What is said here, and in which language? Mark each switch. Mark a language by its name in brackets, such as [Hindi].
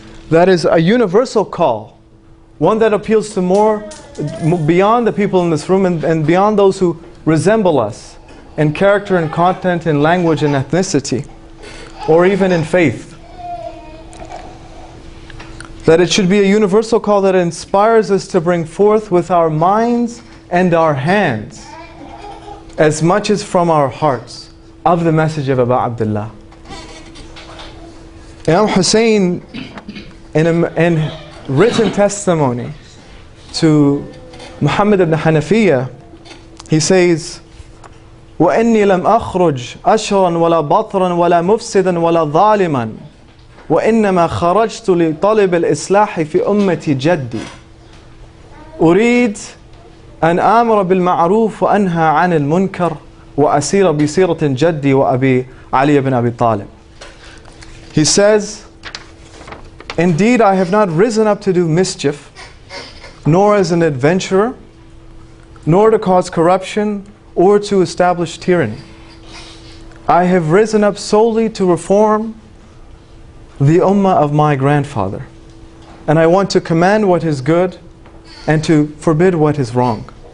[English] That is a universal call, one that appeals to more beyond the people in this room and beyond those who resemble us in character and content, in language and ethnicity, or even in faith. That it should be a universal call that inspires us to bring forth with our minds and our hands, as much as from our hearts, of the message of Abu Abdullah. Imam Hussein, in written testimony to Muhammad ibn Hanafiya, he says, [Arabic] وَإِنِّي لَمْ أَخْرُجْ أَشْرًا وَلَا بَطْرًا وَلَا مُفْسِدًا وَلَا ظَالِمًا وإنما خرجت لطلب الإصلاح في أمة جدي أريد أن آمر بالمعروف وأنهى عن المنكر وأسير بسيرة جدي وأبي علي بن أبي طالب. [English] He says, indeed I have not risen up to do mischief, nor as an adventurer, nor to cause corruption or to establish tyranny. I have risen up solely to reform the ummah of my grandfather, and I want to command what is good and to forbid what is wrong.